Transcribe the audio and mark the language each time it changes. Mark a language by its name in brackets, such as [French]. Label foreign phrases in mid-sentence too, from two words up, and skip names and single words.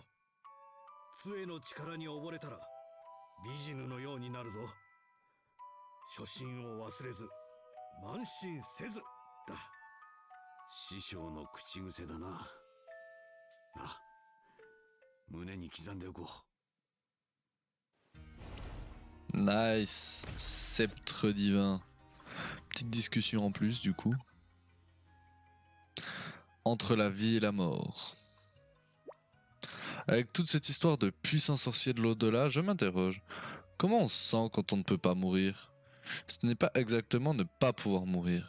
[Japanese] 杖の力に溺れたらビジヌのようになるぞ。初心を忘れず慢心せずだ。師匠の口癖だな。あ、胸に刻んでおこう。 [French] Nice. Sceptre divin. Petite discussion en plus du coup. Entre la vie et la mort. Avec toute cette histoire de puissants sorciers de l'au-delà, je m'interroge. Comment on se sent quand on ne peut pas mourir? Ce n'est pas exactement ne pas pouvoir mourir.